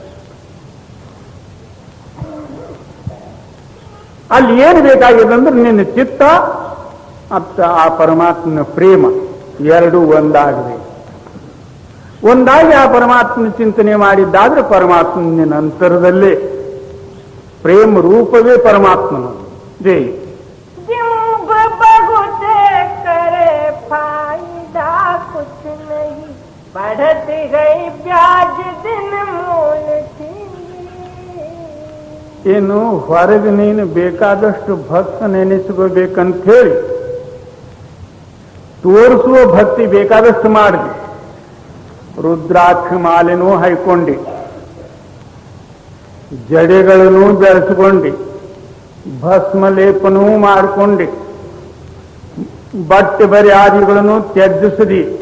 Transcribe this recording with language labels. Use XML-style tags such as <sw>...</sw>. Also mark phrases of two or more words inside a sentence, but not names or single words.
<kn>ಅಲ್ಲಿ ಏನು ಬೇಕಾಗಿದೆ ಅಂದ್ರೆ ನಿನ್ನ ಚಿತ್ತ ಮತ್ತು ಆ ಪರಮಾತ್ಮನ ಪ್ರೇಮ ಎರಡೂ ಒಂದಾಗಬೇಕು. ಒಂದಾಗಿ ಆ ಪರಮಾತ್ಮನ ಚಿಂತನೆ ಮಾಡಿದ್ದಾದ್ರೆ ಪರಮಾತ್ಮನ ನಿನ್ನ ಅಂತರದಲ್ಲೇ ಪ್ರೇಮ ರೂಪವೇ ಪರಮಾತ್ಮನ. ಜೈ</kn> <hi>करे फायदा कुछ नहीं बढ़ती गई ब्याज दिन मूल थी.</hi> <kn>ಏನು ಹೊರಗೆ ನೀನು ಬೇಕಾದಷ್ಟು ಭಕ್ತ ನೆನೆಸ್ಕೋಬೇಕಂತ ಹೇಳಿ ತೋರಿಸುವ ಭಕ್ತಿ ಬೇಕಾದಷ್ಟು ಮಾಡಿದೆ. ರುದ್ರಾಕ್ಷ ಮಾಲೆನೂ ಹಾಯ್ಕೊಂಡಿ, ಜಡೆಗಳನ್ನು ಬೆಳೆಸ್ಕೊಂಡಿ, ಭಸ್ಮ ಲೇಪನೂ ಮಾಡಿಕೊಂಡಿ, ಬಟ್ಟೆ ಬರಿ ಆದಿಗಳನ್ನು ತ್ಯಜಿಸದಿ.</kn>